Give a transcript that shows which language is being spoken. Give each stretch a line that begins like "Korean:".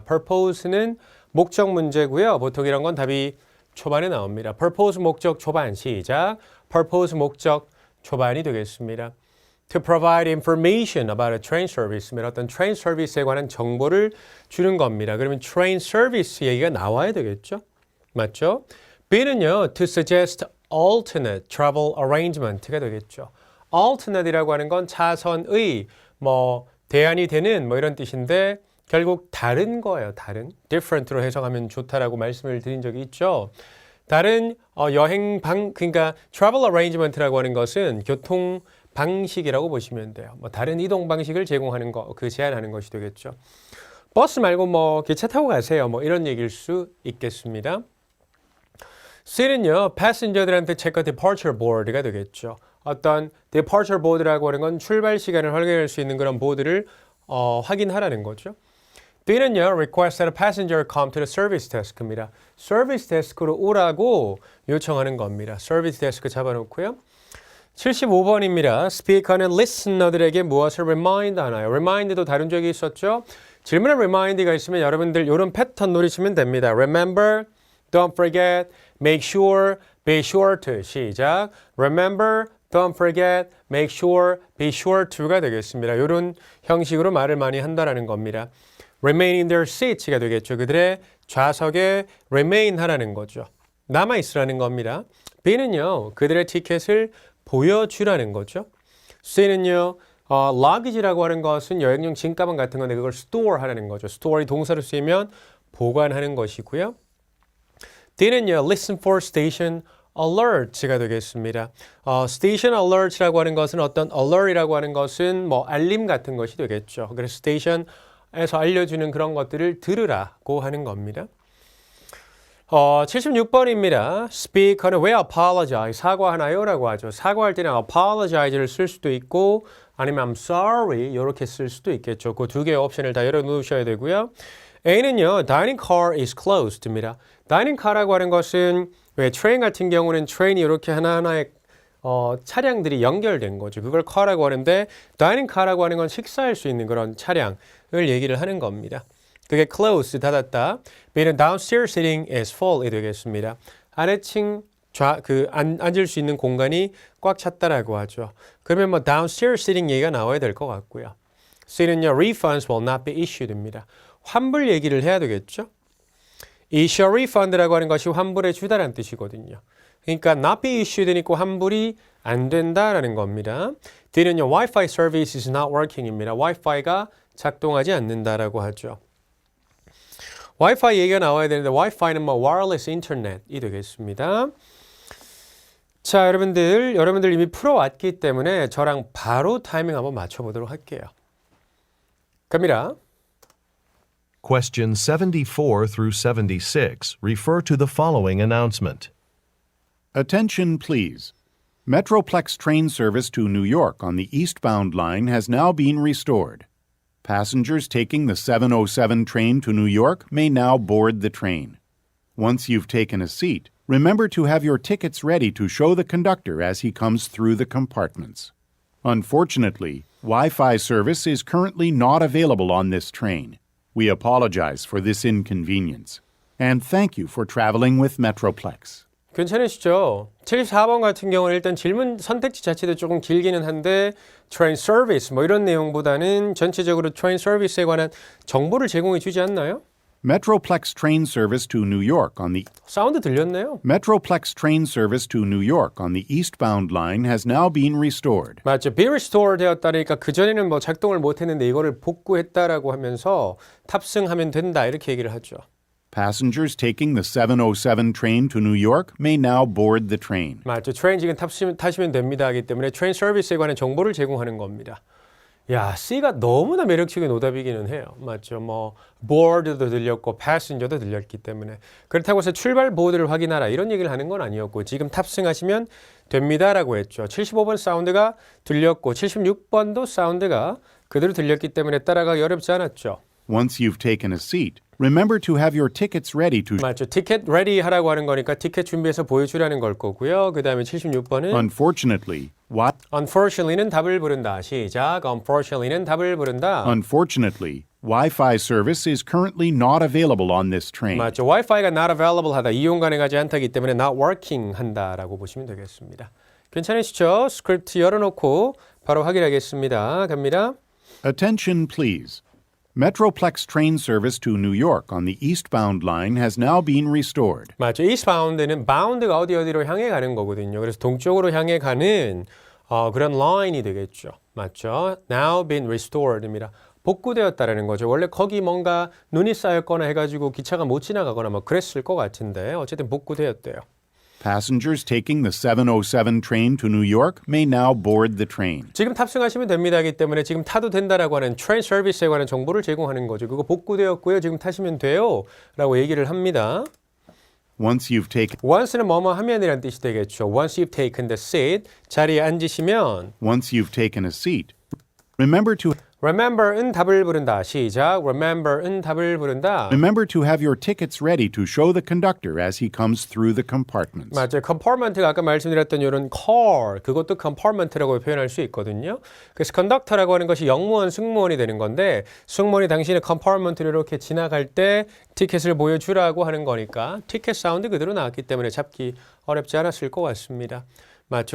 Korean: purpose는 목적 문제고요. 보통 이런 건 답이 초반에 나옵니다. purpose 목적 초반 시작. purpose 목적 초반이 되겠습니다.
English: To provide information about a train service.
Korean: 어떤 train service에 관한 정보를 주는 겁니다. 그러면 train service 얘기가 나와야 되겠죠? 맞죠?
English: B는요, to suggest alternate travel arrangement가 되겠죠.
Korean: alternate이라고 하는 건 차선의 대안이 되는 이런 뜻인데 결국 다른 거예요. 다른. different로 해석하면 좋다라고 말씀을 드린 적이 있죠. 다른 그러니까 travel arrangement라고 하는 것은 교통 방식이라고 보시면 돼요. 다른 이동 방식을 제공하는 거, 제안하는 것이 되겠죠. 버스 말고 기차 타고 가세요. 이런 얘기일 수 있겠습니다. C는요, 패신저들한테 체크 departure board가 되겠죠. 어떤 departure board라고 하는 건 출발 시간을 확인할 수 있는 그런 보드를 확인하라는 거죠.
English: D는요, request that a passenger come to the service desk입니다.
Korean: service desk로 오라고 요청하는 겁니다. service desk 잡아놓고요. 75번입니다. 스피커는 listener들에게 무엇을 remind 하나요? remind도 다룬 적이 있었죠. 질문에 remind가 있으면 여러분들 이런 패턴 노리시면 됩니다.
English: remember, don't forget, make sure, be sure to.
Korean: 시작.
English: remember, don't forget, make sure, be sure to가 되겠습니다.
Korean: 이런 형식으로 말을 많이 한다라는 겁니다.
English: remain in their seats가 되겠죠.
Korean: 그들의 좌석에 remain 하라는 거죠. 남아있으라는 겁니다. B는요, 그들의 티켓을 보여주라는 거죠. C는요, luggage라고 하는 것은 여행용 짐가방 같은 건데 그걸 store 하라는 거죠. store이 동사로 쓰이면 보관하는 것이고요.
English: D는요, listen for station alerts가 되겠습니다.
Korean: station alerts라고 하는 것은 어떤 alert이라고 하는 것은 알림 같은 것이 되겠죠. 그래서 station에서 알려주는 그런 것들을 들으라고 하는 겁니다. 76번입니다. 스피커는 왜 apologize? 사과하나요? 라고 하죠. 사과할 때는 apologize를 쓸 수도 있고 아니면
English: I'm sorry
Korean: 이렇게 쓸 수도 있겠죠. 그 두 개의 옵션을 다 열어놓으셔야 되고요.
English: A는요, dining car is closed입니다.
Korean: dining car라고 하는 것은 왜 트레인 같은 경우는 트레인이 이렇게 하나하나의 차량들이 연결된 거죠. 그걸 car라고 하는데 dining car라고 하는 건 식사할 수 있는 그런 차량을 얘기를 하는 겁니다. 그게 close, 닫았다.
English: B는 downstairs sitting is full이 되겠습니다.
Korean: 아래층 앉을 수 있는 공간이 꽉 찼다라고 하죠. 그러면 downstairs sitting 얘기가 나와야 될 것 같고요.
English: C는요, refunds will not be issued입니다.
Korean: 환불 얘기를 해야 되겠죠. issue a refund라고 하는 것이 환불해 주다라는 뜻이거든요. 그러니까 not be issued니까 환불이 안 된다라는 겁니다.
English: D는요, Wi-Fi service is not working입니다.
Korean: Wi-Fi가 작동하지 않는다라고 하죠. Wi-Fi 얘기가 나와야 되는데 Wi-Fi는 wireless internet이 되겠습니다. 자, 여러분들 이미 풀어왔기 때문에 저랑 바로 타이밍 한번 맞춰보도록 할게요. 갑니다.
English: Questions 74 through 76 refer to the following announcement. Attention, please. Metroplex train service to New York on the eastbound line has now been restored. Passengers taking the 707 train to New York may now board the train. Once you've taken a seat, remember to have your tickets ready to show the conductor as he comes through the compartments. Unfortunately, Wi-Fi service is currently not available on this train. We apologize for this inconvenience, and thank you for traveling with Metroplex.
Korean: 괜찮으시죠? 74번 같은 경우는 일단 질문 선택지 자체도 조금 길기는 한데 train service 이런 내용보다는 전체적으로 train service에 관한 정보를 제공해 주지 않나요?
English: Metroplex train service to New York on the
Korean: 사운드 들렸네요.
English: Metroplex train service to New York on the eastbound line has now been restored.
Korean: 맞죠. be restored 되었다니까 그전에는 뭐 작동을 못했는데 이거를 복구했다라고 하면서 탑승하면 된다 이렇게 얘기를 하죠.
English: Passengers taking the 707 train to New York may now board the train.
Korean: 맞죠. 트레인 지금 타시면 됩니다 하기 때문에 트레인 서비스에 관한 정보를 제공하는 겁니다. 야, C가 너무나 매력적인 오답이기는 해요. 맞죠. 뭐 board도 들렸고 passenger도 들렸기 때문에 그렇다고 해서 출발 보드를 확인하라 이런 얘기를 하는 건 아니었고 지금 탑승하시면 됩니다라고 했죠. 75번 사운드가 들렸고 76번도 사운드가 그대로 들렸기 때문에 따라가기 어렵지 않았죠.
English: Once you've taken a seat, remember to have your tickets ready to
Korean: 맞죠. 티켓 레디 하라고 하는 거니까 티켓 준비해서 보여주라는 걸 거고요. 그 다음에 76번은
English: Unfortunately, what?
Korean: Unfortunately는 답을 부른다. 시작. Unfortunately는 답을 부른다.
English: Unfortunately, Wi-Fi service is currently not available on this train.
Korean: 맞죠. 와이파이가 not available 하다. 이용 가능하지 않다기 때문에 not working 한다라고 보시면 되겠습니다. 괜찮으시죠? 스크립트 열어놓고 바로 확인하겠습니다. 갑니다.
English: Attention, please. Metroplex train service to New York on the eastbound line has now been restored.
Korean: 맞죠. eastbound는 bound가 어디로 향해 가는 거거든요. 그래서 동쪽으로 향해 가는 그런 라인이 되겠죠. 맞죠.
English: Now been restored입니다.
Korean: 복구되었다라는 거죠. 원래 거기 뭔가 눈이 쌓였거나 해가지고 기차가 못 지나가거나 뭐 그랬을 것 같은데 어쨌든 복구되었대요.
English: Passengers taking the 707 train to New York may now board the train.
Korean: 지금 탑승하시면 됩니다기 때문에 지금 타도 된다라고 하는 트레인 서비스에 관한 정보를 제공하는 거죠. 그거 복구되었고요. 지금 타시면 돼요. 라고 얘기를 합니다.
English: Once you've taken
Korean: once는 뭐뭐 하면이라는 뜻이 되겠죠.
English: Once you've taken the seat,
Korean: 자리에 앉으시면
English: Once you've taken a seat, remember to
Korean: remember은 답을 부른다. 시작. remember은 답을 부른다.
English: remember to have your tickets ready to show the conductor as he comes through the compartments.
Korean: 맞아요. compartment가 아까 말씀드렸던 이런 car, 그것도 compartment라고 표현할 수 있거든요. 그래서 conductor라고 하는 것이 영무원, 승무원이 되는 건데 승무원이 당신의 compartment를 이렇게 지나갈 때 티켓을 보여주라고 하는 거니까 티켓 사운드 그대로 나왔기 때문에 잡기 어렵지 않았을 것 같습니다. 맞죠.